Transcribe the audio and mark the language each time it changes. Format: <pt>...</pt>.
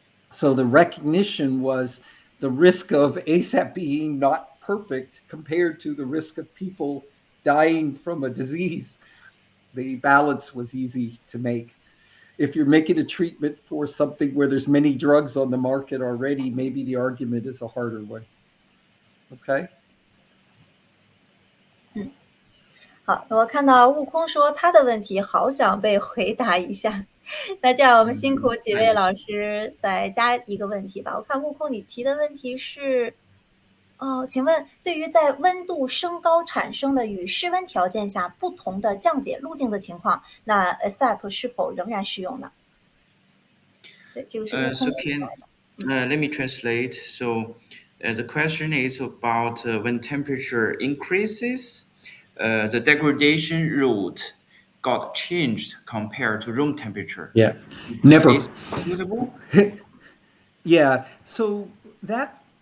<en>So the recognition was the risk of ASAP being not perfect compared to the risk of people dying from a disease. The balance was easy to make. If you're making a treatment for something where there's many drugs on the market already, maybe the argument is a harder one. Okay?</en> <zh>好，我看到悟空说他的问题好想被回答一下，那这样我们辛苦几位老师再加一个问题吧。我看悟空你提的问题是，请问对于在温度升高产生的与室温条件下不同的降解路径的情况，那 ASAP 是否仍然适用呢？对，这个是悟空提出来的。</zh> <en>Let me translate. So the question is about when temperature increases, the degradation route got changed compared to room temperature. Yeah, never. Is suitable? Yeah, so that</en>